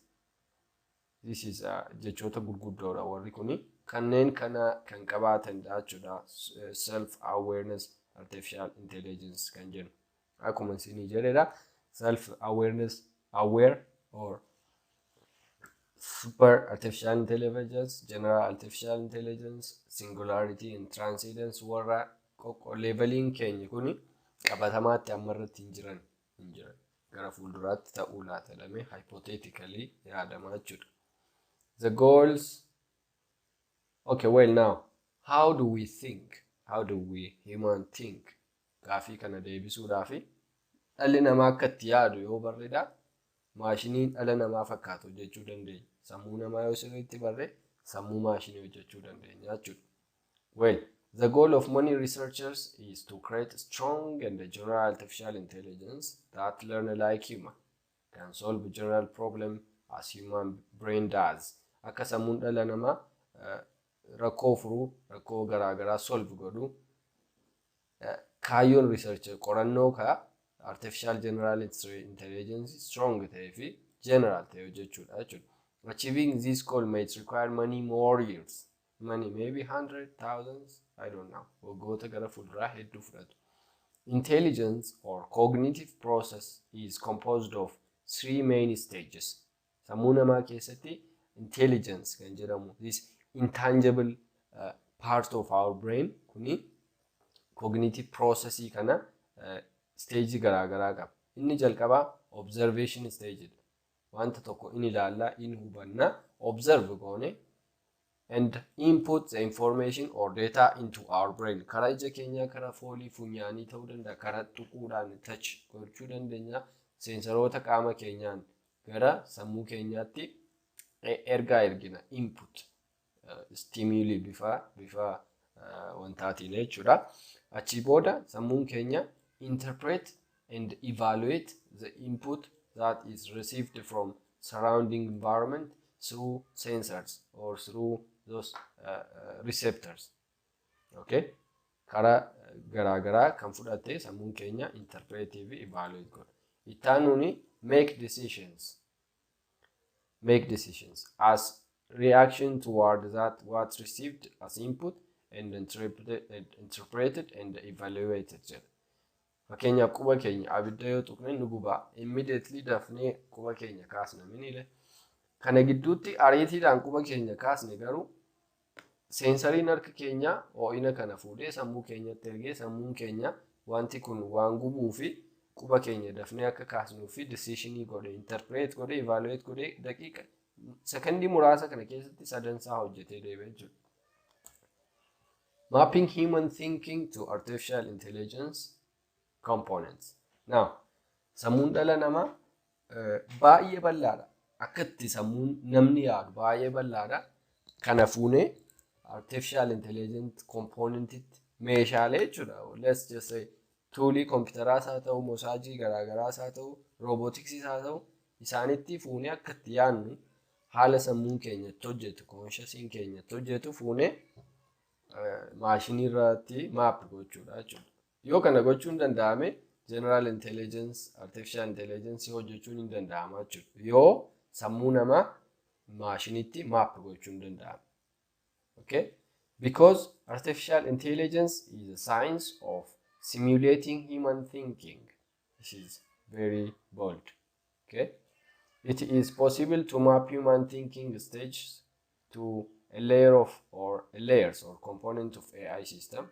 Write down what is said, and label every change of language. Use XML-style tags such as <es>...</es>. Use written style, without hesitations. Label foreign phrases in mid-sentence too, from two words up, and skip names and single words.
<en>This is</en> <om>jechoota gurguddoodha warri kuni. Kanneen kana kan qabaatan jechuudha</om> <en>self-awareness artificial intelligence</en> <om>kan jennu. Akkuma isinii jedhedha.</om> <en>Self-awareness, aware or super artificial intelligence, general artificial intelligence, singularity and transcendence</en> <om>warra leveling keenya kuni qabatamaatti ammarratti hin jiran gara fuulduraatti ta'uu laata jedhamee hypothetically yaadamaa jechuudha.</om> <en>The goals. Okay, well now, how do we think? How do we human think?</en> <om>Gaafii kana deebisuudhaafi dhalli namaa akka itti yaadu yoo barreedha, maashiniin dhala namaa fakkaatu hojjechuu dandeenya. Sammuu namaa yoo sirriitti barree sammuu maashinii hojjechuu dandeenya jechuudha.</om> <en>Well, the goal of many researchers is to create a strong and general artificial intelligence that learn like human, can solve general problem as human brain does.</en> <om>Akka sammuun dhala namaa rakkoo furuu, rakkoo garaagaraa solve godhu, kaayyoon researcher qorannoo ka</om> <en>artificial general intelligence</en> <om>strong ta'ee fi general ta'e hojjechuudha jechuudha.</om> <en>Achieving this goal might require many more years. Many, maybe hundreds, thousands, I don't know.</en> <om>Waggoota gara fuulduraa hedduu fudhatu.</om> <en>Intelligence or cognitive process is composed of three main stages.</en> <om>Sammuu namaa keessatti intelligence kan jedhamu,</om> <en>this intangible part of our brain</en> <om>kuni cognitive processii kana stage garaagaraa qaba. Inni jalqabaa</om> <en>observation stage.</en> <om>Wanta tokko inni ilaallaa, inni hubannaa,</om> <en>observe goone and input the information or data into our brain.</en> <om>Karaa ija keenyaa, karaa foolii funyaanii ta'uu danda'a, karaa tuquudhaan touch gochuu dandeenya, seensaroota qaama keenyaan gara sammuu keenyaatti ergaa ergina,</om> <en>input stimuli</en> <om>bifa wantaatiin jechuudha. Achii booda sammuun keenya</om> <en>interpret and evaluate the input that is received from surrounding environment through sensors or through those receptors. Okay?</en> <om>Karaa garaagaraa kan fudhatte sammuun keenya interpretive evaluate godha.</om> <en>Ittaanuni make decisions as reaction toward that what's received as input and interpreted and evaluated.</en> <om>Fakkeenyaaf quba keenya abidda yoo tuqne nu gubaa, immediately dafnee quba keenya kaasna minile. Kana gidduutti ariitiidhaan quba keenya kaasne garuu seensariin harka keenya ho'ina kana fuudhee sammuu keenyatti ergee sammuun keenya wanti kun waan gubuu fi quba keenya dafnee akka kaasnuu fi decisionii godhe, interpret godhe, evaluate godhe daqiiqa sekondii muraasa kana keessatti sadansaa hojjetee deebi'ee jiru.</om> <en>Mapping human thinking to artificial intelligence components. Now,</en> <om>sammuun dhala namaa baay'ee bal'aadha. Akkatti sammuun namni yaadu baay'ee bal'aadha. Kana fuunee</om> <en>artificial intelligence</en> <om>componentitti meeshaalee jechuudha.</om> <en>Let's just say</en> <om>toolii kompiitaraas haa ta'u, mosaajii garaagaraas haa ta'u, robotiksiis haa ta'u, isaanitti fuunee akkatti yaadnu haala sammuun keenyatti hojjetu, consciousiin keenyatti hojjetu fuunee maashinii irratti maap gochuudha jechuudha. Yoo kana gochuun danda'ame</om> <en>general intelligence, artificial intelligence</en> <om>hojjechuun hin danda'ama jechuudha. Yoo sammuu namaa maashinitti maap gochuun danda'ama.</om> <en>Okay? Because artificial intelligence is a science of simulating human thinking. This is very bold. Okay? It is possible to map human thinking stages to a layer of or layers or component of AI system.</en>